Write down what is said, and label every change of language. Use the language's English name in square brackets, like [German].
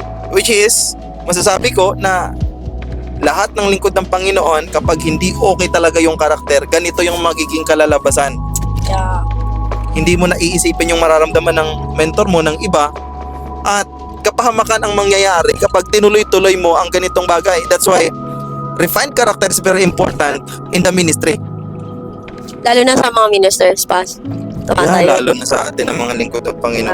[English] Which is, [Filipino] masasabi ko na lahat ng lingkod ng Panginoon, kapag hindi okay talaga yung karakter, ganito yung magiging kalalabasan. [English] Yeah. [Filipino] Hindi mo na iisipin yung mararamdaman ng mentor mo, ng iba, at kapahamakan ang mangyayari kapag tinuloy-tuloy mo ang ganitong bagay. [English] That's why refined character is very important in the ministry. [Filipino] Lalo na sa mga ministers, Pas. [English] Yeah, [Filipino] lalo na sa atin ang mga lingkod ng Panginoon.